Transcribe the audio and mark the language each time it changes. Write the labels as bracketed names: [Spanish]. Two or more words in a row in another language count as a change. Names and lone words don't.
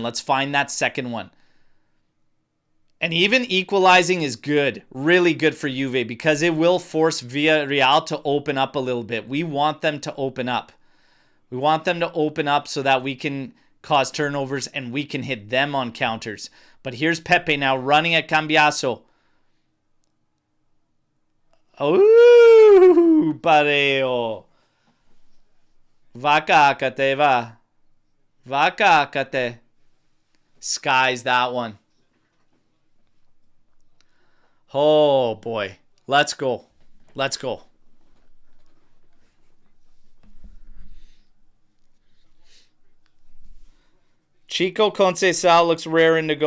[English] Let's find that second one. And even equalizing is good. Really good for Juve because it will force Villarreal to open up a little bit. We want them to open up. We want them to open up so that we can cause turnovers and we can hit them on counters. But here's Pepe now running at Cambiasso. Oh, Pareo. Vakakate, va. Vakakate. Skies that one. Oh, boy. Let's go. Let's go. Chico Conceição looks raring to go.